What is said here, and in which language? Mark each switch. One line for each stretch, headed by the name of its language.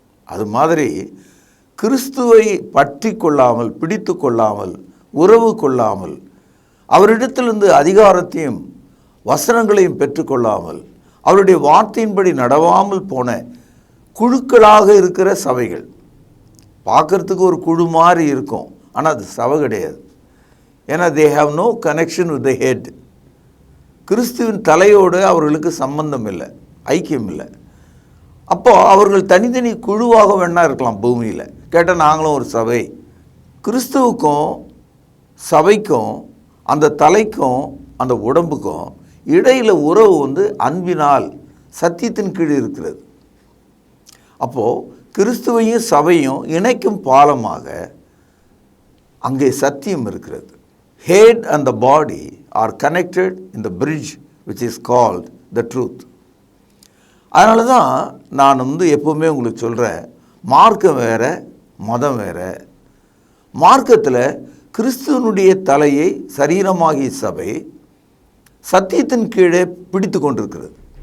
Tamil: அது மாதிரி கிறிஸ்துவை பற்றி கொள்ளாமல், பிடித்து கொள்ளாமல், உறவு கொள்ளாமல், அவரிடத்திலிருந்து அதிகாரத்தையும் வசனங்களையும் பெற்றுக்கொள்ளாமல், அவருடைய வார்த்தையின்படி நடவாமல் போன குழுக்களாக இருக்கிற சபைகள். பார்க்குறதுக்கு ஒரு குழு மாதிரி இருக்கும், ஆனால் அது சபை கிடையாது. ஏன்னா
English: they have no connection with the head.
Tamil: கிறிஸ்துவின் தலையோடு அவர்களுக்கு சம்பந்தம் இல்லை, ஐக்கியம் இல்லை. அப்போது அவர்கள் தனித்தனி குழுவாக வேணா இருக்கலாம் பூமியில். கேட்டால் நாங்களும் ஒரு சபை கிறிஸ்துவுக்கும் சபைக்கும் அந்த தலைக்கும் அந்த உடம்புக்கும் இடையில் உறவு அன்பினால் சத்தியத்தின் கீழ் இருக்கிறது. அப்போது கிறிஸ்துவையும் சபையும் இணைக்கும் பாலமாக அங்கே சத்தியம் இருக்கிறது.
English: Head and the body are connected in the bridge which is called the truth.
Tamil: அதனால தான் நான் எப்போவுமே உங்களுக்கு சொல்கிறேன், மார்க்கம் வேறு மதம் வேறு. மார்க்கத்தில் கிறிஸ்துவனுடைய தலையை சரீரமாகிய சபை சத்தியத்தின் கீழே பிடித்து கொண்டிருக்கிறது.